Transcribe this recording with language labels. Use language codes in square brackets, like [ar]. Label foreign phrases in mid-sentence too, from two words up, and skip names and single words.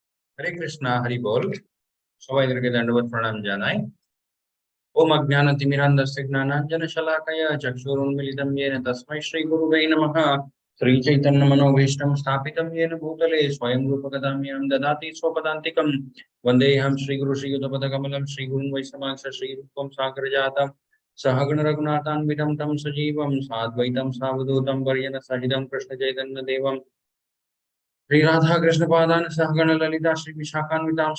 [bn] হরে কৃষ্ণা হরি বোল সবাইকে দণ্ডবত প্রণাম জানাই। [sa] ওম অজ্ঞানতিমিরান্ধস্য জ্ঞানাঞ্জনশলাকয়া চক্ষুरुन्मीलितं येन तस्मै श्रीगुरुवे नमः। श्रीचैतन्यमनोभीष्टं स्थापितं येन भूतले स्वयं रूपकदाम्यं ददाति स्वपदान्तिकं। वन्देऽहं श्रीगुरु श्रीयुतपदकमलं श्रीगुरुं वैष्णवांश श्रीरूपं सागरजातं सहगण रघुनाथान्वितं तं सजीवं साद्वैतं सावधूतं वर्यनसहितं कृष्णचैतन्यदेवं श्रीराधा कृष्णपादान् सहगण ललिता श्रीविशाखान्वितांश्च।